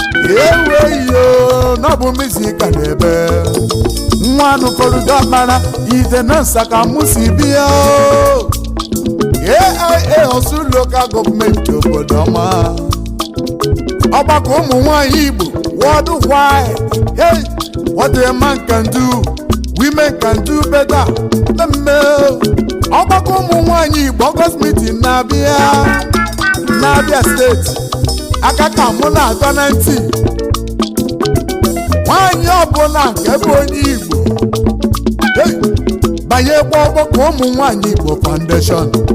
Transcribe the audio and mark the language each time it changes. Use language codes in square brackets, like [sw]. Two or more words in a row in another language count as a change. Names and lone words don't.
[ig] Ewe iyo, na ọ bụ music ka na-ebe. Nwa anụ fọdụ dị ọkpara, ide na nsa ka mụ si bịa o. A I A Osun Local Government obodo ọma. Ọgbakọ ụmụ nwaanyị Igbo worldwide. [en] Hey, what a man can do, women can do better. [ig] Mmemme ọgbakọ ụmụ nwaanyị Igbo August meeting na-abịa, na Abia State. Aka ka mụ na-adọ na ntị. Nwaanyị ọbụla nke bụ onye Igbo, hey, banyekwa ọgbakọ ụmụ nwaanyị Igbo Foundation.